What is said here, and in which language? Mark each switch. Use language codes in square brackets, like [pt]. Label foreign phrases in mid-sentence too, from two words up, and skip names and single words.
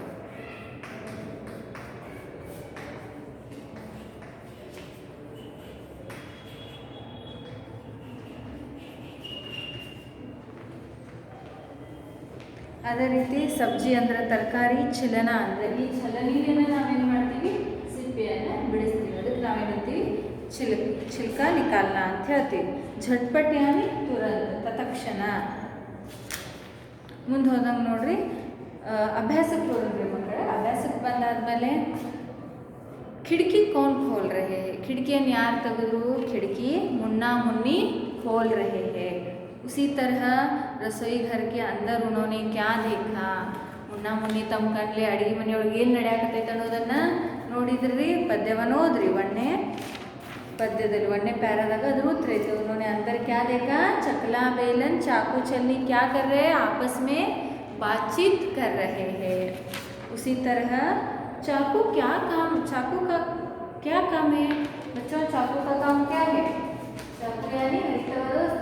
[kn] ಅದೇ ರೀತಿ ಸಬ್ಜಿ ಅಂದ್ರೆ ತರಕಾರಿ, ಛಲನ ಅಂದರೆ ಈ ಛಲನಿಯನ್ನು ನಾವೇನು ಮಾಡ್ತೀವಿ, ಸಿಪ್ಪೆಯನ್ನು ಬಿಡಿಸ್ತೀವಿ. ಅದಕ್ಕೆ ನಾವೇನಂತೀವಿ, [hi] छिलका निकालना [kn] ಅಂತ ಹೇಳ್ತೀವಿ. [hi] झटपट यानी तुरंत, तत्क्षण. [kn] ಮುಂದೆ ಹೋದಂಗೆ ನೋಡ್ರಿ, ಅಭ್ಯಾಸಕ್ಕೆ ಹೋದ್ರಿ ಮಕ್ಕಳೇ. ಅಭ್ಯಾಸಕ್ಕೆ ಬಂದಾದ್ಮೇಲೆ [hi] खिड़की कौन खोल रहे हैं. [kn] खिड़किಯನ್ನು ಯಾರು ತೆಗೆದ್ರು, [hi] खिड़की मुन्ना मुन्नी खोल रहे हैं. उसी तरह रसोई घर के अंदर उन्होंने क्या देखा. [kn] ಮುನ್ನಾ ಮುನ್ನಿ ತಮ್ಮ ಕಣ್ಲೆ ಅಡುಗೆ ಮನೆಯೊಳಗೆ ಏನು ನಡೆಯಾಕತ್ತೈತೆ ಅನ್ನೋದನ್ನು ನೋಡಿದ್ರಿ. ಪದ್ಯವನ್ನು ಓದ್ರಿ. पद्यದಲ್ಲಿ 1ನೇ ಪ್ಯಾರಾದಾಗ ಅದು ಉತ್ತರ ಐತೆ. [hi] उन्होंने अंदर क्या देखा, चकला बेलन चाकू छलनी क्या कर रहे हैं, आपस में बातचीत कर रहे हैं. उसी तरह चाकू का क्या काम है बच्चों. चाकू का काम क्या है, चाकू यानी हरितवस्तु.